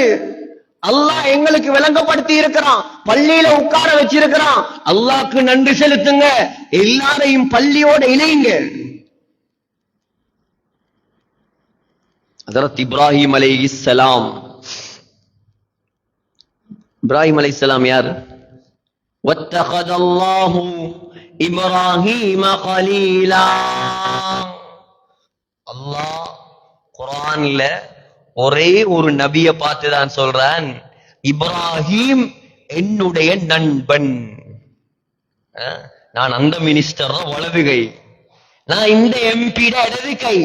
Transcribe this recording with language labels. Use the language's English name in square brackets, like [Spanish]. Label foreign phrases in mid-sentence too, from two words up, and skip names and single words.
[Tamil] அல்லாஹ் எங்களுக்கு விளங்கப்படுத்தி இருக்கிறான், பள்ளியில உட்கார வச்சிருக்கிறான். அல்லாஹ்க்கு நன்றி செலுத்துங்க, எல்லாரையும் பள்ளியோட இணைங்க. ஹஜ்ரத் இப்ராஹிம் அலைஹிஸ்ஸலாம். இப்ராஹிம் அலைஹிஸ்ஸலாம் யார்? [Arabic] وَاتَّخَذَ اللَّهُ إِبْرَاهِيمَ خَلِيلًا. [Tamil] அல்லாஹ் குர்ஆன்ல ஒரே ஒரு நபியை பார்த்து தான் சொல்றான், இப்ராஹிம் என்னுடைய நண்பன். நான் அந்த மினிஸ்டர் வலது கை, நான் இந்த எம்பிட இடது கை.